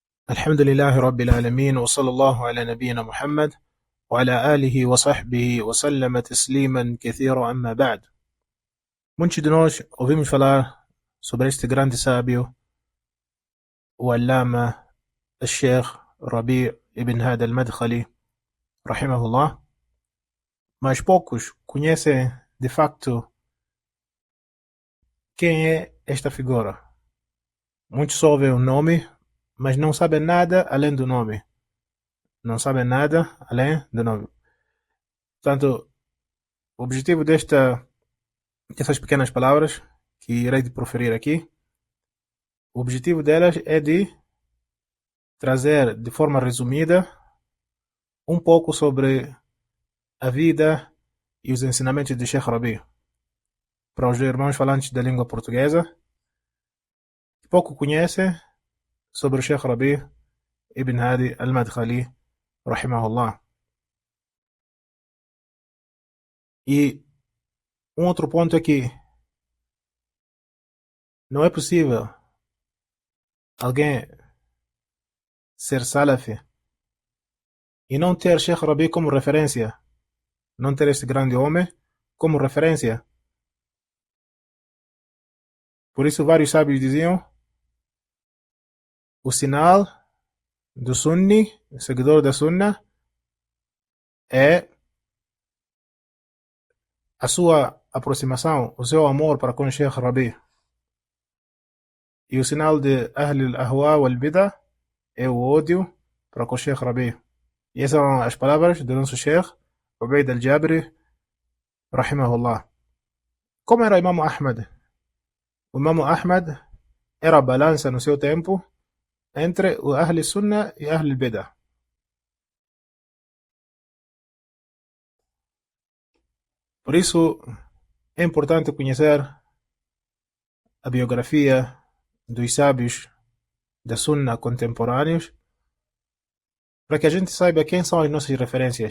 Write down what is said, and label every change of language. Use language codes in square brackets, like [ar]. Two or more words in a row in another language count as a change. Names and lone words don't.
[ar] الحمد لله رب العالمين وصلى الله على نبينا محمد وعلى آله وصحبه وسلم تسليما كثيرا أما بعد. [pt] Muitos de nós ouvimos falar sobre este grande sábio, o Allama, o Sheikh Rabi' ibn Hadi al-Madkhali, rahimahullah, mas poucos conhecem de facto quem é esta figura. Muitos só ouvem o nome, mas não sabem nada além do nome. Não sabem nada além do nome. Portanto, o objetivo dessas pequenas palavras que irei proferir aqui, o objetivo delas é de trazer de forma resumida um pouco sobre a vida e os ensinamentos de Sheikh Rabi para os irmãos falantes da língua portuguesa que pouco conhecem sobre o Sheikh Rabi ibn Hadi al-Madkhali, rahimahullah. E um outro ponto é que não é possível alguém ser salafi e não ter Sheikh Rabi como referência, não ter este grande homem como referência. Por isso vários sábios diziam: o sinal do sunni, seguidor da sunna, é a sua aproximação, o seu amor para com o Sheikh Rabi. E o sinal de [ar] أهل الأهواء والبدع [pt] é o ódio para com o Sheikh Rabi. E essas são as palavras do nosso Sheikh Ubaid al-Jabri, rahimahullah. Como era o Imam Ahmad? O Imam Ahmad era a balança no seu tempo entre o [ar] أهل السنة [pt] e [ar] أهل البدع. [pt] Por isso é importante conhecer a biografia dos sábios da Sunna contemporâneos para que a gente saiba quem são as nossas referências.